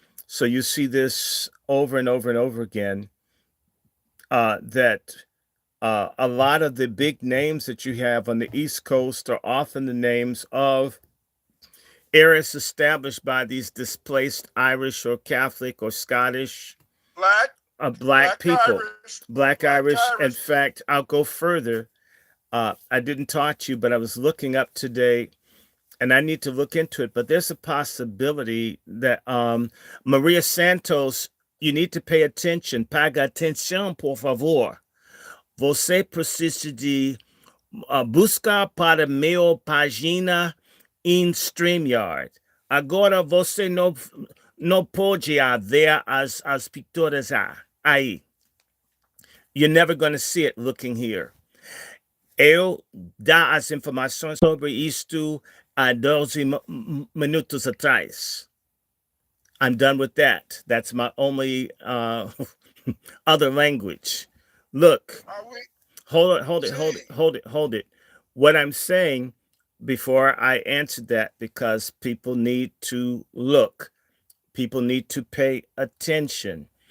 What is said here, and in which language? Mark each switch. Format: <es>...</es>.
<en>So you see this over and over and over again, that a lot of the big names that you have on the East Coast are often the names of areas established by these displaced Irish or Catholic or Scottish black people, Black Irish. In fact, I'll go further. I didn't talk to you, but I was looking up today, and I need to look into it. But there's a possibility that Maria Santos, you need to pay attention.</en> <pt>Paga atenção, por favor. Você precisa de buscar para minha página em StreamYard. Agora você não pode ver as picturas aí.</pt> <en>You're never going to see it looking here.</en> <pt>Eu dar as informações sobre isto há 12 minutos atrás.</pt> <en>I'm done with that. That's my only other language. Look, hold it. What I'm saying, before I answer that, because people need to look, people need to pay attention.</en>